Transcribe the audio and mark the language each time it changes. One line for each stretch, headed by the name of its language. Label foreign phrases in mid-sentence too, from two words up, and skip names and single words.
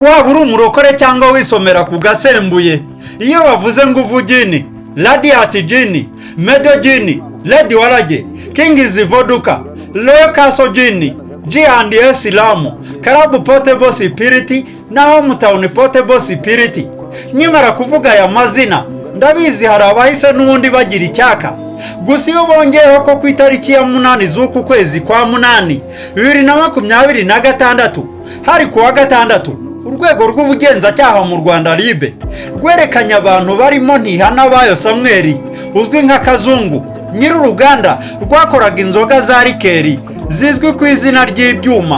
Kinyarwanda: waba uri umurokore cyangwa wisomera ku gasembuye, iyo bavuze Nguvu Gin, Radiant Gin, Medo Gin, Red Waragi, King's Vodka, Royal Gin, G&S Lamu, Club Portable Spirit na Hometown Portable Spirit. Nyamara kuvuga aya mazina ndabizi hari abahise n'ubundi bagira icyaka. Gusa iyo bongeyeho ko ku itariki ya 8 z'uku kwezi kwa 8 2026 hari kuwa gatandatu urwego rw'ubugenzacyaha mu Rwanda ribe rwerekanye abantu barimo Ntihanabayo Samuel uzwi nka Kazungu, nyir'uruganda rwakoraga inzoga za rikeri zizwi ku izina ry'ibyuma.